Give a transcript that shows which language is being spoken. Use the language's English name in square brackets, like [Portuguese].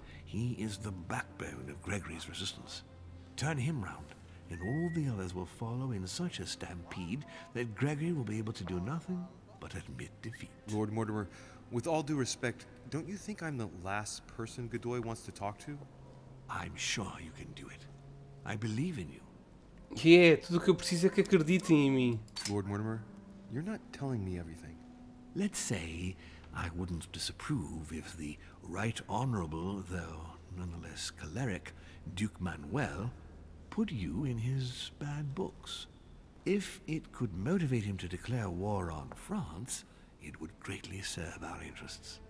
[English] He is the backbone of Gregory's resistance. Turn him round, and all the others will follow in such a stampede that Gregory will be able to do nothing but admit defeat. Lord Mortimer, with all due respect, don't you think I'm the last person Godoy wants to talk to? I'm sure you can do it. I believe in you. [Portuguese] Tudo o que eu preciso é que acreditem em mim. [English] Lord Mortimer, you're not telling me everything. Let's say I wouldn't disapprove if the Right Honorable, though nonetheless choleric, Duke Manuel put you in his bad books. If it could motivate him to declare war on France, it would greatly serve our interests.